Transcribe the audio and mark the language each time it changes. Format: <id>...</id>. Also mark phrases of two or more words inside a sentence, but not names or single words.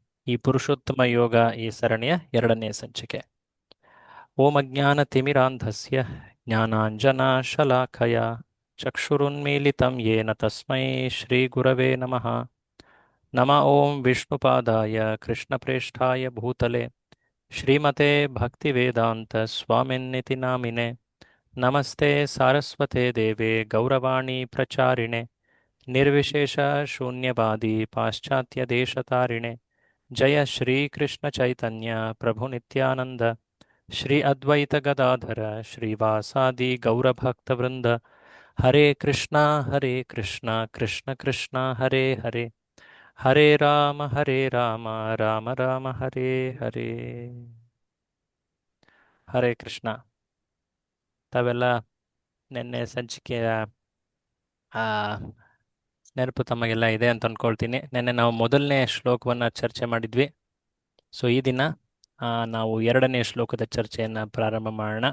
<kn>ಈ ಪುರುಷೋತ್ತಮ ಯೋಗ ಈ ಸರಣಿಯ ಎರಡನೇ ಸಂಚಿಕೆ.</kn> <sa>ಓಂ ಅಜ್ಞಾನತಿಮಿರಾಂಧಸ್ಯ ಜ್ಞಾನಾಂಜನಶಲಾಕಯ ಚಕ್ಷುರುನ್ಮೀಲಿತಂ ಯೇನ ತಸ್ಮೈ ಶ್ರೀಗುರವೇ ನಮಃ. ನಮ ಓಂ ವಿಷ್ಣುಪಾದಾಯ ಕೃಷ್ಣಪ್ರೇಷ್ಠಾಯ ಭೂತಲೆ ಶ್ರೀಮತೆ ಭಕ್ತಿವೇದಾಂತ ಸ್ವಾಮಿನ್ನಿತಿ ನಾಮಿನೆ. ನಮಸ್ತೆ ಸಾರಸ್ವತೆ ದೇವೆ ಗೌರವಾಣಿ ಪ್ರಚಾರಿಣೆ ನಿರ್ವಿಶೇಷ ಶೂನ್ಯವಾದಿ ಪಾಶ್ಚಾತ್ಯ ದೇಶತಾರಿಣೆ. ಜಯ ಶ್ರೀ ಕೃಷ್ಣ ಚೈತನ್ಯ ಪ್ರಭು ನಿತ್ಯಾನಂದ ಶ್ರೀ ಅದ್ವೈತ ಗದಾಧರ ಶ್ರೀವಾಸಾದಿ ಗೌರಭಕ್ತವೃಂದ. ಹರೇ ಕೃಷ್ಣ ಕೃಷ್ಣ ಕೃಷ್ಣ ಹರೇ ಹರೇ, ಹರೇ ರಾಮ ರಾಮ ರಾಮ ಹರೇ ಹರೇ. ಹರೇ ಕೃಷ್ಣ.</sa> <kn>ತಾವೆಲ್ಲ ನಿನ್ನೆ ಸಂಚಿಕೆಯ ಆ, ನೆನಪು ತಮಗೆಲ್ಲ ಇದೆ ಅಂತ ಅಂದ್ಕೊಳ್ತೀನಿ. ನಿನ್ನೆ ನಾವು ಮೊದಲನೇ ಶ್ಲೋಕವನ್ನು ಚರ್ಚೆ ಮಾಡಿದ್ವಿ. ಸೊ ಈ ದಿನ ನಾವು ಎರಡನೇ ಶ್ಲೋಕದ ಚರ್ಚೆಯನ್ನು ಪ್ರಾರಂಭ ಮಾಡೋಣ.</kn>